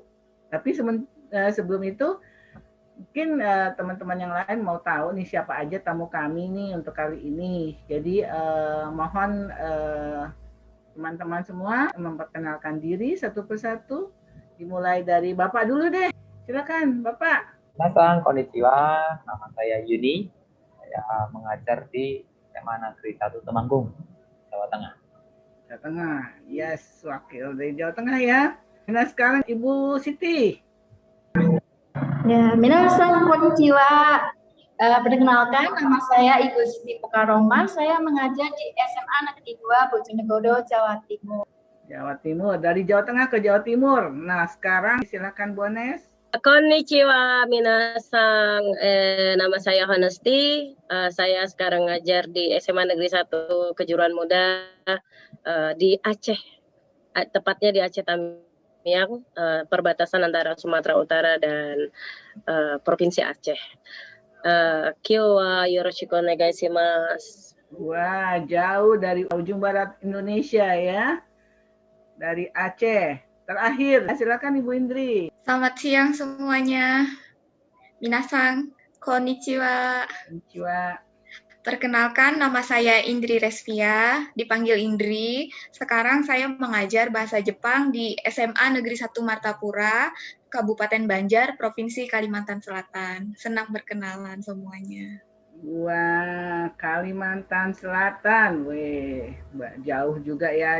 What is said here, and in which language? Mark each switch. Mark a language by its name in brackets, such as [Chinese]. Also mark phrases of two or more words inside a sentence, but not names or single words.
[Indonesian] Tapi sebelum itu, mungkin teman-teman yang lain mau tahu nih siapa aja tamu kami nih untuk kali ini. Jadi mohon teman-teman semua memperkenalkan diri satu persatu. Dimulai dari Bapak dulu deh. Silakan, Bapak. [Japanese] みなさん、こんにちは. [Indonesian] Nama saya Yuni. Saya mengajar di SMA Negeri 1 Temanggung, Jawa Tengah. Jawa Tengah. Yes, wakil dari Jawa Tengah ya. Nah, sekarang Ibu Siti. Ya, [Japanese] みなさん こんにちは. [Indonesian] Perkenalkan, nama saya Ibu Siti Pokaroma. Saya mengajar di SMA Negeri 2 Bojonegoro, Jawa Timur. Jawa Timur, dari Jawa Tengah ke Jawa Timur. Nah, sekarang silakan Bu Nes. [Japanese] こんにちは、みなさん. [Indonesian] Nama saya Hanesti. Saya sekarang ngajar di SMA Negeri 1 Kejuruan Muda di Aceh. Tepatnya di Aceh Tamiang, perbatasan antara Sumatera Utara dan Provinsi Aceh. [Japanese] 今日はよろしくお願いします. [Indonesian] Wah, jauh dari ujung barat Indonesia ya. Dari Aceh. Terakhir, silakan Ibu Indri. Selamat siang semuanya. [Japanese] みなさん、こんにちは. こんにちは. [Indonesian] Perkenalkan, nama saya Indri Resvia, dipanggil Indri. Sekarang saya mengajar bahasa Jepang di SMA Negeri 1 Martapura, Kabupaten Banjar, Provinsi Kalimantan Selatan. Senang berkenalan semuanya. Wah, Kalimantan Selatan, weh, jauh juga ya.